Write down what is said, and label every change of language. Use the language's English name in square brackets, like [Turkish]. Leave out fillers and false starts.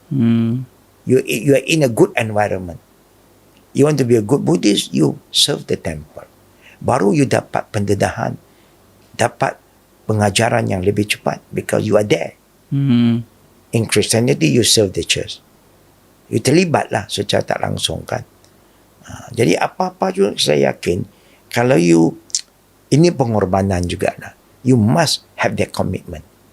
[English] You are in a good environment. You want to be a good Buddhist, you serve the temple. [Malay] Baru you dapat pendedahan, dapat pengajaran yang lebih cepat [English] because you are there. In Christianity, you serve the church. You [Malay] terlibatlah secara tak langsung kan. Jadi apa-apa juga saya yakin kalau you, ini pengorbanan juga lah. [English] You must have that commitment.